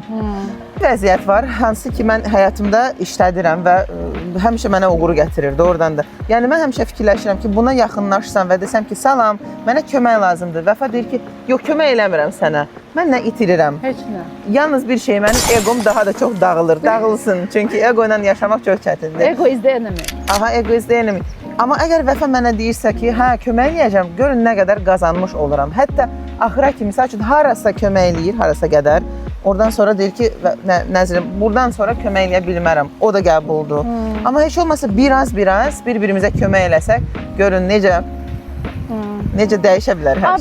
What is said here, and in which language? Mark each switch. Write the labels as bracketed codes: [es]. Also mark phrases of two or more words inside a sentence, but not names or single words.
[az] Vəziyyət var, hansı ki mən həyatımda işlədirəm və həmişə mənə uğur gətirir doğrudan da. Yəni mən həmişə fikirləşirəm ki, buna yaxınlaşsam və desəm ki, salam, mənə kömək lazımdır. Vəfa deyir ki, yox, kömək eləmirəm sənə. Mən nə itirirəm? Heç nə. Yalnız bir şey, mənim eqom daha da çox dağılır, dağılsın. Çünki ego ilə yaşamaq çox çətindir. [en] Ego is the enemy. Aha, ego is the enemy. [az] Amma əgər Vəfa mənə deyirsə ki, hə, kömək eləyəcəm, görün nə qədər qazanmış oluram. Hətta axıra kimi, misal üçün, harasa kömək eləyir, harasa qədər. Oradan sonra deyir ki, Nəzrin, buradan sonra kömək eləyə bilmərəm. O da qəbuldur. Amma heç olmasa biraz bir-birimizə kömək eləsək, görün necə dəyişə bilər hər şey.